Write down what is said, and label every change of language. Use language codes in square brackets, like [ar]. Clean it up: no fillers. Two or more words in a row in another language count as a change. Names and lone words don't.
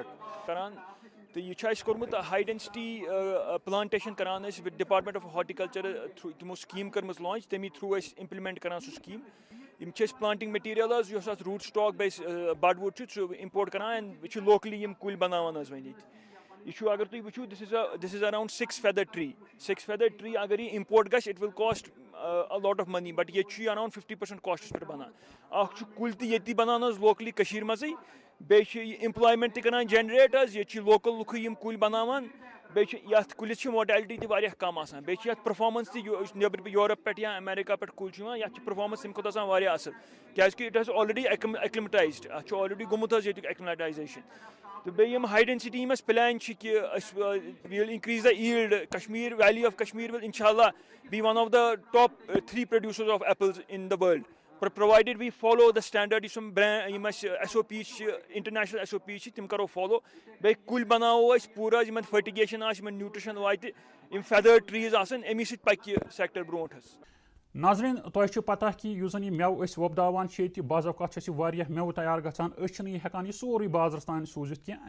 [ks] کران تو یہ اَسہِ کوٚرمُت [en] high density plantation [ks] کران أسۍ [en] with department of horticulture [ks] تِمو سکیٖم کٔرمٕژ لانچ تمی تھروٗ أسۍ اِمپلمنٹ کران سُہ سکیٖم یِم چھِ أسۍ [en] planting material [ks] حظ یُس اَتھ [en] root stock [ks] بیٚیہِ [en] bud wood [ks] چھُ سُہ اِمپورٹ کران اینڈ یہِ چھُ لوکلی یِم کُلۍ بناوان حظ وۄنۍ ییٚتہِ یہِ چھُ اگر تُہۍ وٕچھِو [en] this is around 6 feather tree [ks] اگر یہِ اِمپورٹ گژھِ [en] it will cost lot of money but [ks] ییٚتہِ چھُ یہِ [en] around 50% costs [ks] پٮ۪ٹھ بنان اکھ چھُ کُلۍ تہِ ییٚتی بنان حظ لوکلی کٔشیٖر منٛزٕے بیٚیہِ چھِ یہِ ایمپلایمنٹ تہِ کران جنریٹ حظ ییٚتہِ چھِ لوکل لُکھٕے یِم کُلۍ بناوان بیٚیہِ چھِ یتھ کُلِس چھِ موٹیلٹی تہِ واریاہ کم آسان بیٚیہِ چھِ یتھ پٔرفارمنس تہِ یُس نیٚبرٕ یوٗرپ پٮ۪ٹھ یا امیرکا پٮ۪ٹھ کُلۍ چھِ یِوان یتھ چھِ پٔرفارمنس تمہِ کھۄتہٕ آسان واریاہ اصل کیازِ کہِ [en] it has already acclimatized [ks] اتھ چھُ آلریڈی گوٚمُت حظ ییٚتیُک ایکلمٹایزیشن تہٕ بیٚیہِ یِم [en] high density [ks] یِم اَسہِ پلین چھِ کہِ أسۍ [en] will increase the yield Kashmir valley of Kashmir will inshallah be one of the top 3 producers of apples in the world provided we follow the standard [ks] یُس یِم اَسہِ SOP چھِ انٹرنیشنل SOP چھِ تِم کرو فالو بیٚیہِ کُلۍ بناوو أسۍ پوٗرٕ حظ یِمن فرٹِگیشن آسہِ یِمن نیوٗٹرِشن واتہِ یِم [en] feather trees [ks] آسن امی سۭتۍ پکہِ یہِ سیکٹر برونٛٹھ حظ. ناظریٖن تۄہہِ چھُ پتہ کہِ یُس زن یہِ مٮ۪وٕ أسۍ وۄپداوان چھِ ییٚتہِ بعض اوقات چھِ اَسہِ واریاہ مٮ۪وٕ تیار گژھان أسۍ چھِنہٕ یہِ ہٮ۪کان یہِ سورُے بازرس تانۍ سوٗزِتھ کینٛہہ